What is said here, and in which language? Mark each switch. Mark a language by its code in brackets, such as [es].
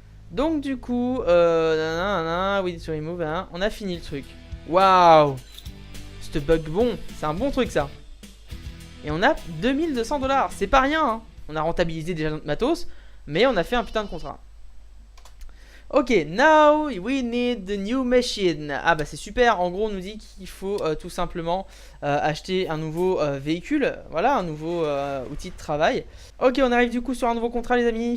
[fr] Donc, du coup, [en] we need to remove, [fr] hein. On a fini le truc. Waouh! Ce bug bon, c'est un bon truc ça. Et on a 2200 $. C'est pas rien, hein. On a rentabilisé déjà notre matos, mais on a fait un putain de contrat. [en] Ok, now we need the new machine. [fr] Ah bah c'est super, en gros on nous dit qu'il faut tout simplement acheter un nouveau véhicule. Voilà, un nouveau outil de travail. Ok, on arrive du coup sur un nouveau contrat les amis.